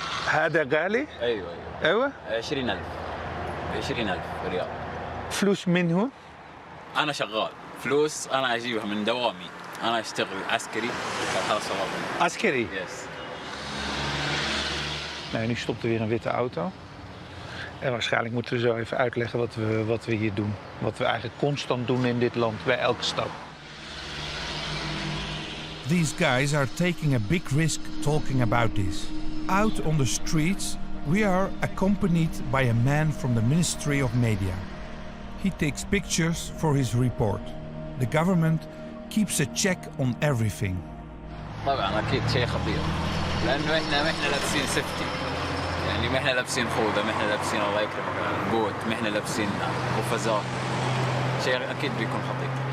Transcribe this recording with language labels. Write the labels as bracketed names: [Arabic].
[Arabic] هذا غالي؟ ايوه. ايوه 20,000 ريال. فلوس من هون؟ انا شغال فلوس انا اجيبها من دوامي. انا اشتغل عسكري هذا صواب. عسكري? [English] Yes. [Dutch] Nee, nu stopt er weer een witte auto. En waarschijnlijk moeten we zo even uitleggen wat we hier doen. Wat we eigenlijk constant doen in dit land, bij elke stap. [English] These guys are taking a big risk talking about this. Out on the streets, we are accompanied by a man from the Ministry of Media. He takes pictures for his report. The government keeps a check on everything. [Arabic] طبعا اكيد شيء خطير لانه احنا لابسين سيفتي يعني ما احنا لابسين خوذه ما احنا لابسين الله يكرمك بوت ما احنا لابسين قفازات شيء اكيد بيكون خطير.